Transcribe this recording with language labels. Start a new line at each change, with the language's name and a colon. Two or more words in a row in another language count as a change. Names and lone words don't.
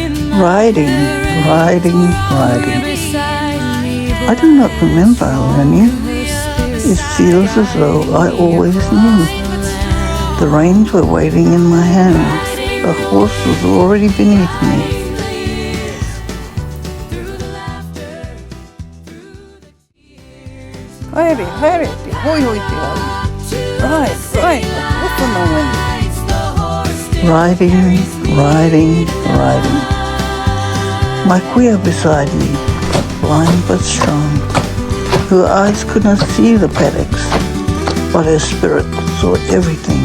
English: Riding, riding, riding. I do not remember learning. It feels as though I always knew. The reins were waiting in my hand. The horse was already beneath me.
Māori: Haere, haere, te hoi hoi te au.
English: Ride, ride, look on the wind. Riding, riding, riding. My Kuia beside me, blind but strong. Her eyes could not see the paddocks, but her spirit saw everything.